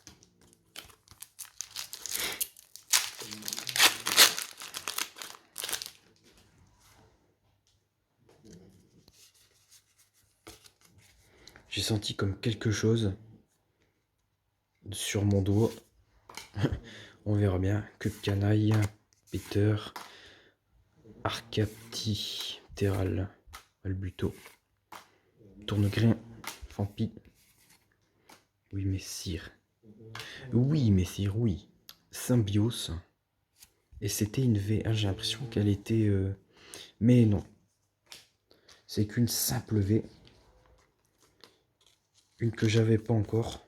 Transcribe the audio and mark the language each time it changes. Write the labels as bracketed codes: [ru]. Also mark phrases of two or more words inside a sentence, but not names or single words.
[fr] J'ai senti comme quelque chose sur mon doigt. On verra bien. Que de canaille. Peter. Arcapti. Terral. Albuto. Tournegrin. Fampi. Oui, messire. Oui, messire, oui. Symbiose. Et c'était une V. Ah, j'ai l'impression qu'elle était... Mais non. C'est qu'une simple V. Une que j'avais pas encore.